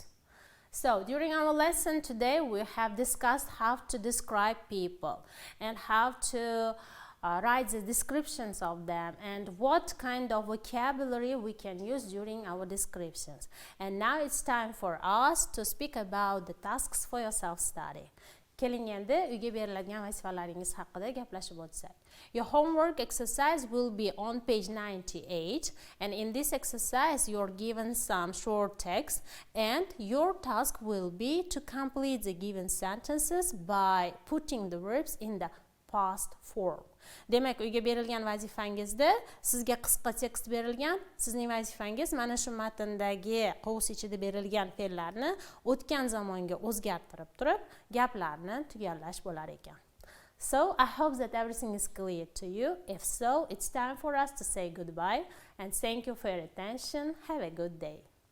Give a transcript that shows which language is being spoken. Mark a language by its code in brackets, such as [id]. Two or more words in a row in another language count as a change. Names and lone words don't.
[en] So during our lesson today, we have discussed how to describe people and how to write the descriptions of them and what kind of vocabulary we can use during our descriptions. And now it's time for us to speak about the tasks for your self-study. [uz] Keling endi uyga beriladigan vazifalaringiz haqida gaplashib o'tsak. [en] Your homework exercise will be on page 98 and in this exercise you're given some short text and your task will be to complete the given sentences by putting the verbs in the past form. [uz] Demak, uyga berilgan vazifangizda sizga qisqa tekst berilgan, sizning vazifangiz mana shu matndagi qovus ichida berilgan fe'llarni o'tgan zamonga o'zgartirib turib, gaplarni tugallash bo'lar ekan. [en] So, I hope that everything is clear to you. If so, it's time for us to say goodbye and thank you for your attention. Have a good day.